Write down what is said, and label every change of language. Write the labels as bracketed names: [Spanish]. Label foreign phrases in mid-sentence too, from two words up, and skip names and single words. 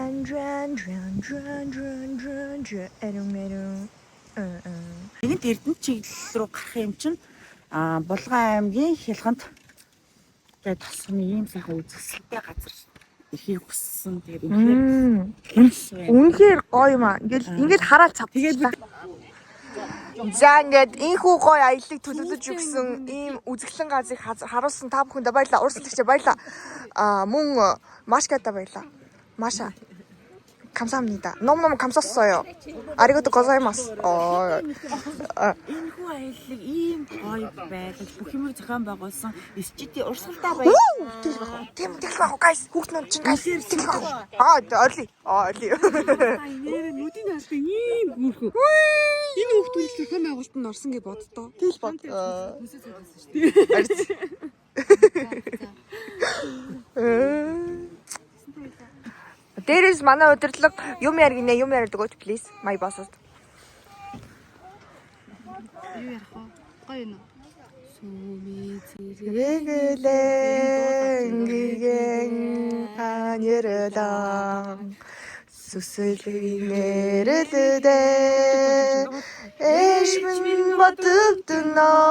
[Mongolian] Нэгэнт Эрдэнэ чиглэл рүү гарах юм чинь Булган аймгийн Хялханд тэгээд тосгоны ийм сайхан үзэсгэлэнтэй газар ихийг хүссэн. Тэгээд үнэхээр гоё юм аа. Ингээл хараад цав. Тэгээд за ингээд ийхүү гоё аяллыг төлөвлөж өгсөн ийм үзэсгэлэн газрыг харуулсан та бүхэндээ баярлалаа. Урсгалагчаа баярлалаа. Мөн Машката баярлалаа. Маша. [Korean] 감사합니다. 너무너무 감사했어요. [Japanese] ありがとうございます. [Mongolian] Энэ хүү аяллыг ийм гоё байгаад бүх юмыг зохион байгуулсан SGT урсгалтай байна. Тийм байх guys. Хүүхднүүд чинь guys. Орли. Нүдийн хаалт ийм гүрхүү. Энэ хүүхдүүд зохион байгуулалтанд орсон гэж боддоо. Тэгэл бод. Дээрээс манай удирдлага юм яригнэ юм яриад өгөөч [English] please my boss. [Mongolian] Юу ярих вэ? Гоё юм уу? Сүми Рэгэлэн анерэлэн сүсэлгэнэрэлдэ эшмэн батдна